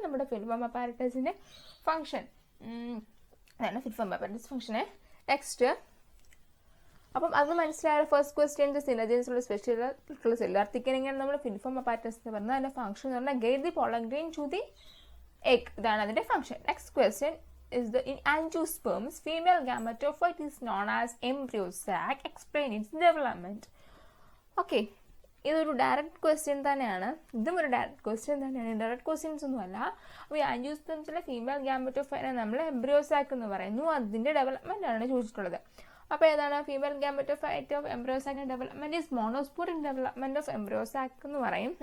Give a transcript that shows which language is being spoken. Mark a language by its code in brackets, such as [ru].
[ml] നമ്മുടെ filiform അപ്പാരറ്റസിൻ്റെ function. അതാണ് filiform apparatus ഫംഗ്ഷന്. നെക്സ്റ്റ്, അപ്പം അത് മനസ്സിലായ first question സിനർജൻസിലുള്ള special cellular thickening നമ്മൾ ഫിലിഫോം അപ്പാരറ്റസ് എന്ന് പറഞ്ഞാൽ അതിൻ്റെ ഫംഗ്ഷൻ എന്ന് പറഞ്ഞാൽ [en] Get the pollen grain to the egg. [ml] ഇതാണ് അതിൻ്റെ function. [en] Next question is in angiosperms female gametophyte is known as embryo sac. Explain its development. [ml] Okay, ഇതൊരു direct question തന്നെയാണ്. ഇതും ഒരു ഡയറക്റ്റ് ക്വസ്റ്റ്യൻ തന്നെയാണ്. ഡയറക്റ്റ് ക്വസ്റ്റ്യൻസ് ഒന്നുമല്ല. അപ്പോൾ ഈ ആൻജിയോസ്പെർംസിലെ ഫീമെയിൽ ഗാമറ്റോഫൈറ്റിനെ നമ്മൾ എംബ്രിയോ സാക്ക് എന്ന് പറയുന്നു. അതിൻ്റെ ഡെവലപ്മെൻ്റ് ആണ് ചോദിച്ചിട്ടുള്ളത്. അപ്പോൾ ഏതാണ് female gametophyte of embryo സാക്കിൻ്റെ development is monosporic development of embryo sac എന്ന് പറയും.